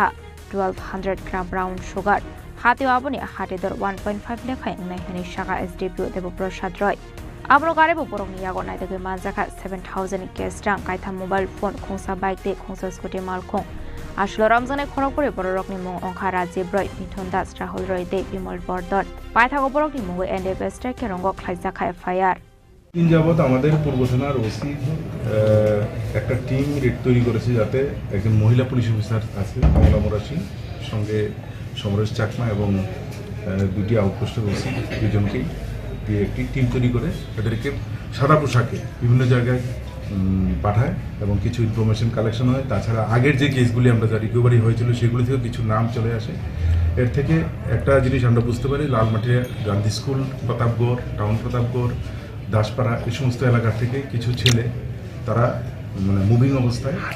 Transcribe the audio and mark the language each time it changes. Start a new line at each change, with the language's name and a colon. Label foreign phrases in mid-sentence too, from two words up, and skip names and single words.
Kok Borok: 1200
English: gram brown sugar
Kok Borok: Hatio Aboni Hatidor 1.5 lekhai nai heni Shaka SDPO Devo Prasad Roy Abro Garebo Borokni Yago Naitogoi Manjaka 7000 cash tank kaitha
English: mobile phone
Kok Borok: khongsa bike de khongsa scooty malkhong Ashlo Ramzane Khorokpore Borokni Mong Ongkha Rajiv Roy Mithun Das Rahul Roy de Bimal Bordon Paithago Borokni Mong NDPS Strike Rongo Khlaijaka FIR
Bangla: দিন যাবত আমাদের পূর্ব থানার ওসি একটা
English: team raid
Bangla: তৈরি করেছে যাতে একজন মহিলা পুলিশ অফিসার আছে কমলা মোরাশি সঙ্গে সমরেশ চাকমা এবং দুটি আউটপোস্টের ওসি দুজনকেই দিয়ে একটি টিম তৈরি করে এদেরকে সাদা পোশাকে বিভিন্ন জায়গায় পাঠায় এবং কিছু
English: information collection
Bangla: হয় তাছাড়া আগের যে কেসগুলি আমরা যা রিকভারি হয়েছিল সেগুলি থেকে কিছু নাম চলে আসে এর থেকে একটা জিনিস আমরা বুঝতে পারি লালমাটিয়া গান্ধী স্কুল প্রতাপগড় টাউন প্রতাপগড় দাসপাড়া এই সমস্ত এলাকা থেকে কিছু ছেলে তারা মানে মুভিং অবস্থায়